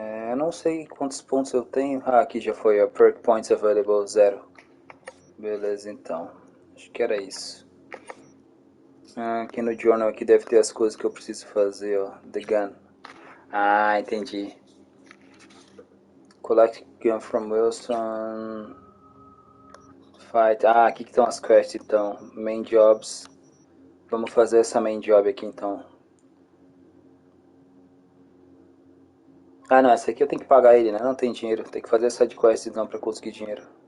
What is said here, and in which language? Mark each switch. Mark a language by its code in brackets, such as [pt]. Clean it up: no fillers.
[pt] Eu não sei quantos pontos eu tenho. Aqui já foi, ó. [en] Perk points available 0. [pt] Beleza, então. Acho que era isso. Aqui no journal aqui deve ter as coisas que eu preciso fazer, ó. [en] The gun. [pt] Entendi. [en] Collect gun from Wilson. Fight. [pt] Aqui que estão as quests então. Main jobs. Vamos fazer essa main job aqui então. Não, essa aqui eu tenho que pagar ele, né? Não tem dinheiro. Tem que fazer essa de quest então pra conseguir dinheiro.